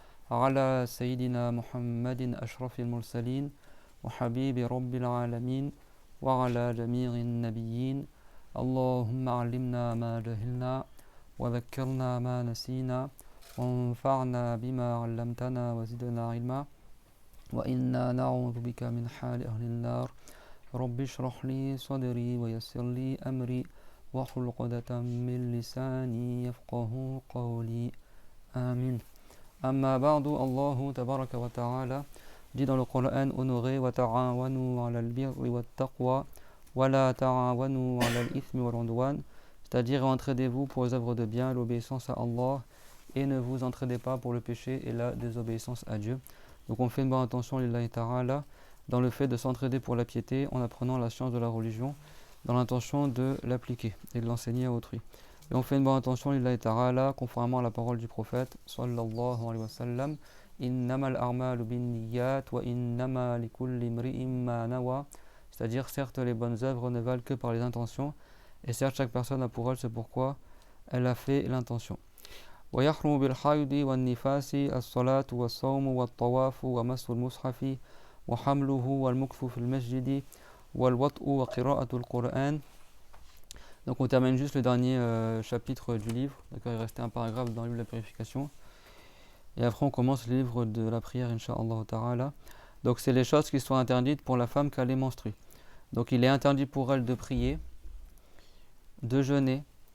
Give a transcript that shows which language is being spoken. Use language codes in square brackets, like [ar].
[ar] على سيدنا محمد أشرف المرسلين وحبيب رب العالمين وعلى جميع النبيين اللهم علمنا ما جهلنا وذكرنا ما نسينا وانفعنا بما علمتنا وزدنا علما وإنا نعوذ بك من حال أهل النار رب اشرح لي صدري ويسر لي أمري واحلل عقدة من لساني يفقه قولي آمين. أما بعد, [fr] Allah tabaraka wa ta'ala dit dans le Coran honoré [ar] وَتَعَاوَنُوا عَلَى الْبِرِّ وَالتَّقْوَى وَلَا تَعَاوَنُوا عَلَى الْإِثْمِ وَالْعُدْوَانِ, [fr] c'est-à-dire entraidez-vous pour les œuvres de bien, l'obéissance à Allah, et ne vous entraidez pas pour le péché et la désobéissance à Dieu. Donc on fait une bonne attention lillahi ta'ala dans le fait de s'entraider pour la piété en apprenant la science de la religion dans l'intention de l'appliquer et de l'enseigner à autrui. Et on fait une bonne attention lillahi ta'ala conformément à la parole du prophète sallallahu alayhi wa sallam, innamal a'malu binniyat wa innama likulli imri'in ma nawa, c'est-à-dire certes les bonnes œuvres ne valent que par les intentions et certes chaque personne a pour elle ce pourquoi elle a fait l'intention. [ar] ويحرم بالحيض والنفاس الصلاة والصوم والطواف ومس المصحف وحمله والمكث في المسجد والوطء وقراءة القرآن. [fr] Donc on termine juste le dernier chapitre du livre. D'accord, il restait un paragraphe dans le livre de la purification. Et après on commence le livre de la prière, incha'Allah ta'ala. Donc c'est les choses qui sont interdites pour la femme qu'elle est menstruée. Donc il est interdit pour elle de prier, de jeûner.